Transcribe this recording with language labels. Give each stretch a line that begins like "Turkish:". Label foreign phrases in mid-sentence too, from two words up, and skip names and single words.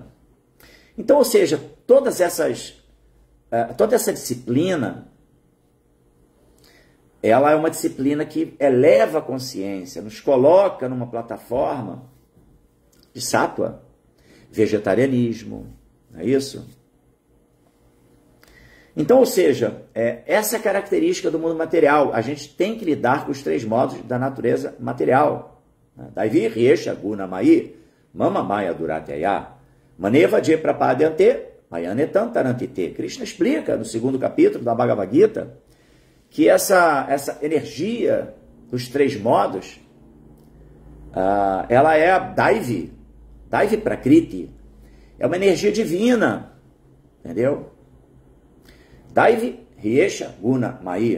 Portuguese: Então, ou seja, toda essa disciplina, ela é uma disciplina que eleva a consciência, nos coloca numa plataforma de sattva, vegetarianismo, não é isso? Então, ou seja, essa é a característica do mundo material. A gente tem que lidar com os três modos da natureza material.
Sanskrit: Daivi, Riesha, Guna, Mai, Mama, Maya, Duratyaya, Maneva, Je, Prapadyante, Mayanetam, Tarantite.
Portuguese: Krishna explica no segundo capítulo da Bhagavad Gita que essa energia dos três modos, ela é a
Sanskrit: Daivi Prakriti.
Portuguese: É uma energia divina, entendeu?
Sanskrit: Daivi, Riesha, Guna, Maya.